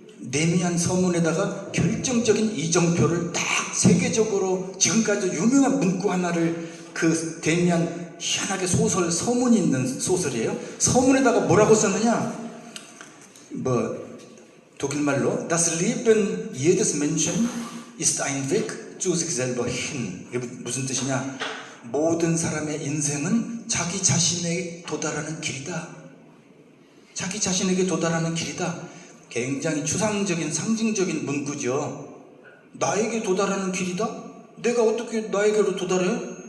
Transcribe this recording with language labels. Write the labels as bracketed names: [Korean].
[Korean] 데미안 서문에다가 결정적인 이정표를 딱 세계적으로 지금까지 유명한 문구 하나를 그 데미안 희한하게 소설 서문이 있는 소설이에요. 서문에다가 뭐라고 썼느냐? 독일말로 [German] Das Leben jedes Menschen ist ein Weg zu sich selber hin. [Korean] 이게 무슨 뜻이냐? 모든 사람의 인생은 자기 자신에게 도달하는 길이다. 자기 자신에게 도달하는 길이다. 굉장히 추상적인 상징적인 문구죠. 나에게 도달하는 길이다? 내가 어떻게 나에게로 도달해?